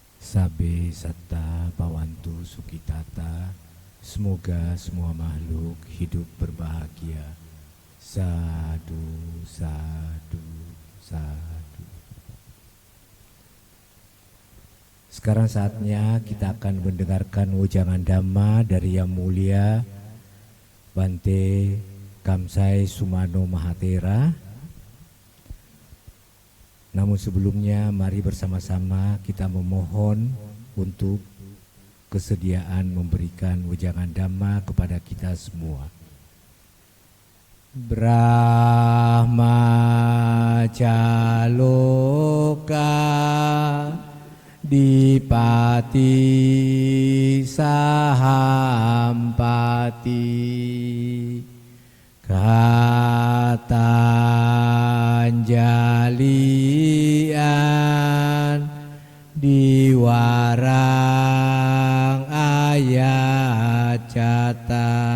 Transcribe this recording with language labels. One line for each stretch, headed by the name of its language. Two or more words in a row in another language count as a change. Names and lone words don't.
Pali: Sabe satta bawantu sukitata.
Indonesian: Semoga semua makhluk hidup berbahagia.
Pali: Sadu, sadu, sadu.
Indonesian: Sekarang saatnya kita akan mendengarkan wejangan Dhamma dari Yang Mulia Bante Kamsai Sumano Mahatera. Namun sebelumnya mari bersama-sama kita memohon untuk kesediaan memberikan wejangan Dhamma kepada kita semua.
Pali: Brahmacaloka dipati sahampati katanjalian diwarang ayat cata